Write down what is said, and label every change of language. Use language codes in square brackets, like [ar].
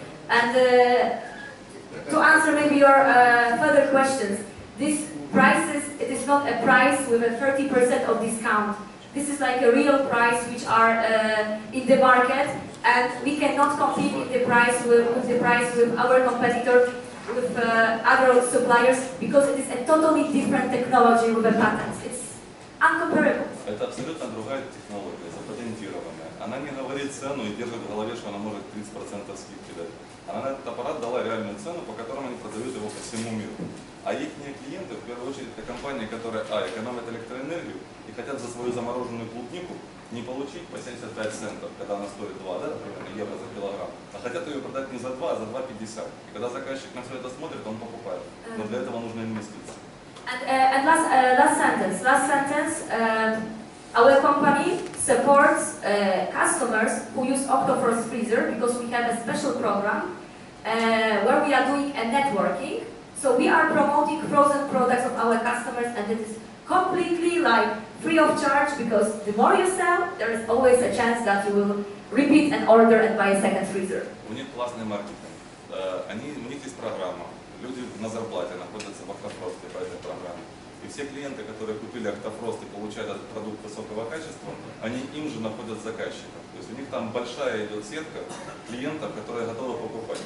[en] And to answer maybe your further questions, these prices, it is not a price with a 30% of discount. This is like a real price which are in the market, and we cannot compete in the price with our competitor, with other suppliers, because it is a totally different technology with the patents. It's uncomparable. [ru] Это абсолютно другая технология, запатентированная. Она не говорит цену и держит в голове, что она может 30% скидки дать. Она на этот аппарат дала реальную цену, по которой они продают его по всему миру. А их клиенты, в первую очередь, это компании, которые экономят электроэнергию и хотят за свою замороженную клубнику не получить по 75 центов, когда она стоит 2, да, например, евро за килограмм, а хотят ее продать не за 2, а за 2,50. И когда заказчик на все это смотрит, он покупает. Но для этого нужны инвестиции. [en] And last sentence. Our company supports customers who use Octo Frost freezer because we have a special program where we are doing a networking. So we are promoting frozen products of our customers, and it is completely like free of charge, because the more you sell, there is always a chance that you will repeat an order and buy a second freezer. [ru] У них классный маркетинг. У них есть программа. Люди на зарплате находятся в Octo Frost по этой программе. И все клиенты, которые купили Octo Frost и получают этот продукт высокого качества, они им же находят заказчиков. То есть у них там большая идет сетка клиентов, которые готовы покупать.